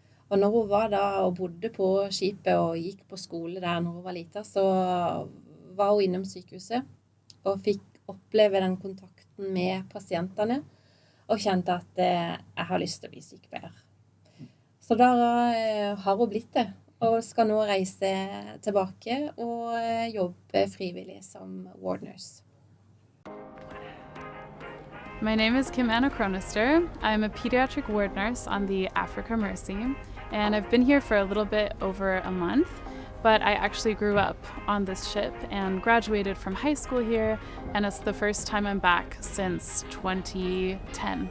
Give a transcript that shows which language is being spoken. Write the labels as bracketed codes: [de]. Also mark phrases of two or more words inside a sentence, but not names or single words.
[no] Og når hun var da og bodde på skipet og gikk på skole der når hun var liten, så var hun innom sykehuset og fikk oppleve den kontakten med pasientene og kjente at jeg har lyst til å bli sykepleier. Så da har hun blitt det, og skal nå reise tilbake og jobbe frivillig som [en] ward nurse. My name is Kim Anna Cronister. I'm a pediatric ward nurse on the Africa Mercy, and I've been here for a little bit over a month, but I actually grew up on this ship and graduated from high school here, and it's the first time I'm back since 2010.